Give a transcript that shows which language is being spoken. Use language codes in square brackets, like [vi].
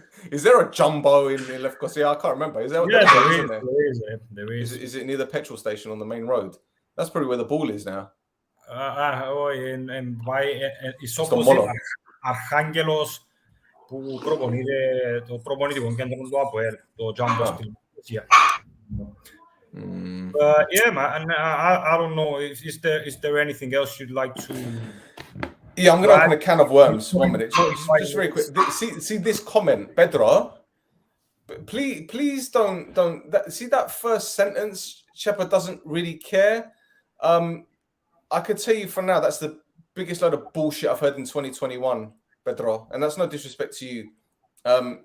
[en] Is there a jumbo in Lefkosia? I can't remember. Is there? There is. Is it near the petrol station on the main road? That's probably where the ball is now. It's opposite [el] Archangelos που προπονείται τον κέντρο του ΑΠΟΕΛ, το Jumbo στην Λευκοσία. [en] Yeah, man, I don't know. Is there anything else you'd like to? Yeah, I'm going to open a can of worms. 1 minute, just very quick. See this comment, Pedro. Please don't. See that first sentence. Shepard doesn't really care. I could tell you for now that's the biggest load of bullshit I've heard in 2021, Pedro, and that's no disrespect to you.